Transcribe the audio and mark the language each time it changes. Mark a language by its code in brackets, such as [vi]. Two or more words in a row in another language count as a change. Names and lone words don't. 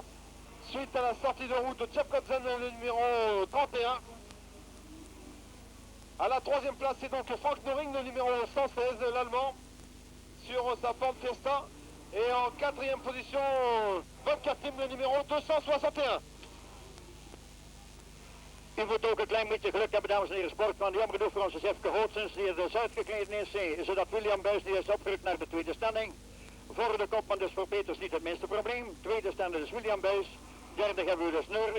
[fr] Suite à la sortie de route de Jeff Godson, le numéro 31. À la troisième place, c'est donc Frank Noring, le numéro 116, l'Allemand, sur sa Ford Fiesta. Et en quatrième position, Volker Tim, le numéro 261. [nl] U moet ook een klein beetje geluk hebben, dames en heren, sportman. Jammer genoeg voor onze Jefke Gootsens, die er dus uitgekleden is, zodat William Buys die is opgerukt naar de tweede stelling. Voor de kopman dus voor Peters niet het minste probleem. Tweede stelling is William Buys. Derde hebben we dus Neuring.